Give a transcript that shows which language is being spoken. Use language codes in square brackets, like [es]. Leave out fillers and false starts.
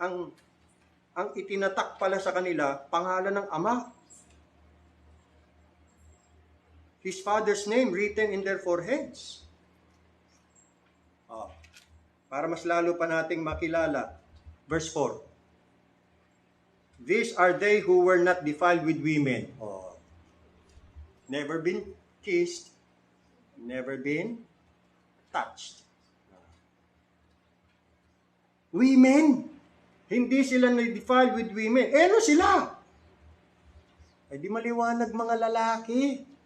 [tl] Ang itinatak pala sa kanila pangalan ng Ama. [en] His father's name written in their foreheads. [tl] Para mas lalo pa nating makilala. [en] Verse 4. These are they who were not defiled with women. Never been kissed, never been touched. [tl] Women. Hindi sila na-defiled [en] with women. [tl] Ano sila? Ay di maliwanag mga lalaki.